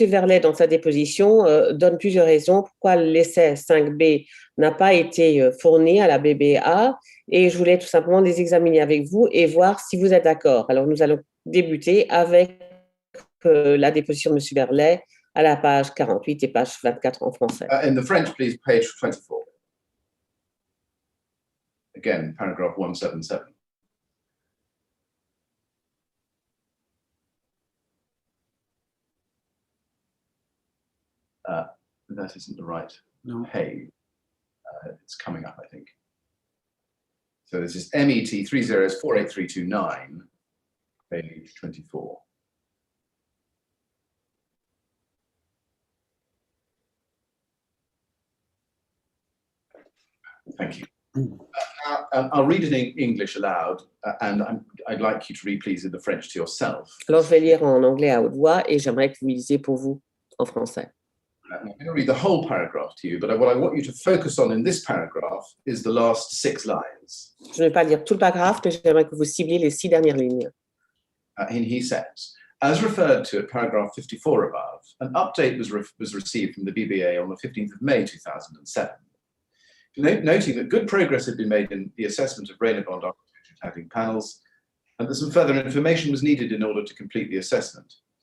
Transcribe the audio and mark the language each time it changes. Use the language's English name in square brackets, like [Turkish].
[French] Verlet, dans sa déposition, donne plusieurs raisons pourquoi l'essai 5B n'a pas été fourni à la BBA et je voulais tout simplement les examiner avec vous et voir si vous êtes d'accord. Alors, nous allons débuter avec la déposition de M. Verlet à la page 48 et page 24 en français. [English] In the French, please, page 24. Again, paragraph 177. That isn't the right page. It's coming up, I think. So this is MET 30 48329, page 24. Thank you. I'll read it in English aloud, and I'd like you to read, please, in the French to yourself. [French] Alors, je vais lire en anglais à haute voix et j'aimerais que vous lisiez pour vous en français. [English] I'm going to read the whole paragraph to you, but what I want you to focus on in this paragraph is the last 6 lines. [French] Je ne vais pas lire tout le paragraphe, mais j'aimerais que vous cibliez les 6 dernières lignes. [English] And he says, as referred to at paragraph 54 above, an update was received from the BBA on the 15th of May 2007. Noting that good progress had been made in the assessment of Renobon architecture tagging panels, and that some further information was needed in order to complete the assessment.